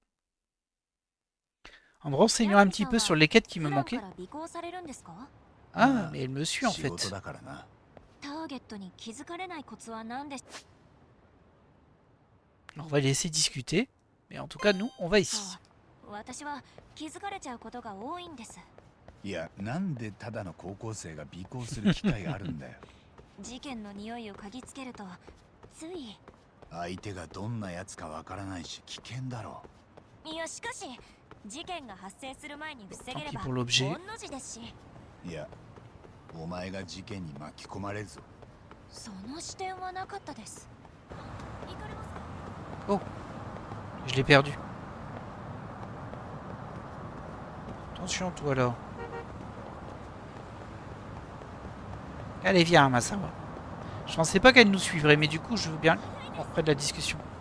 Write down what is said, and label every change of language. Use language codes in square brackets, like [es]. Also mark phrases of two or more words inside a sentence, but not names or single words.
[fr] En me renseignant un petit peu sur les quêtes qui me manquaient. Ah, mais elle me suit en fait. On va laisser discuter, mais en tout cas, nous, on va ici. [ja] いや、なんでただの高校生が尾行する機会があるんだよ。事件の匂いを嗅ぎつけるとつい。相手がどんなやつかわからないし危険だろいやしかし事件が発生する前に防げれ [fr] Tant pis [ja] ば [fr] pour l'objet. [ja] 御の字ですし。う。いや、お前が事件に巻き込まれるぞ。その視点はなかったです。行かれますか？ [fr] Oh, je l'ai perdu. Attention, toi là. Allez, viens, Masawa. Je pensais pas qu'elle nous suivrait, mais du coup, je veux bien qu'on reprenne la discussion.